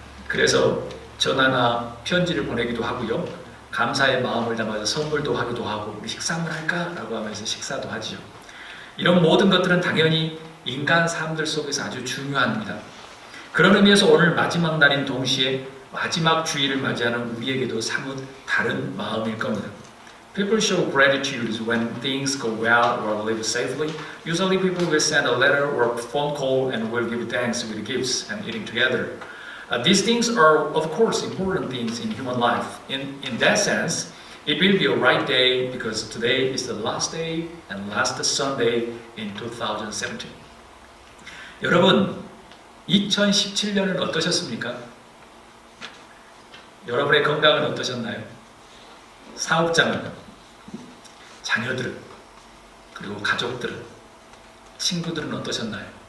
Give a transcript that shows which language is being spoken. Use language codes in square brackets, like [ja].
[ko] 그래서 전화나 편지를 보내기도 하고요. 감사의 마음을 담아서 선물도 하기도 하고 우리 식사 한번 할까? 라고 하면서 식사도 하지요. 이런 모든 것들은 당연히 인간 삶들 속에서 아주 중요합니다. 그런 의미에서 오늘 마지막 날인 동시에 마지막 주일을 맞이하는 우리에게도 사뭇 다른 마음일 겁니다. [en] People show gratitude when things go well or live safely. Usually people will send a letter or a phone call and will give thanks with gifts and eating together. These things are of course important things in human life. In that sense, it will be a right day because today is the last day and last Sunday in 2017. [ko] 여러분, 2017년은 어떠셨습니까? 여러분의 건강은 어떠셨나요? 사업장은, 자녀들은, 그리고 가족들은, 친구들은 어떠셨나요?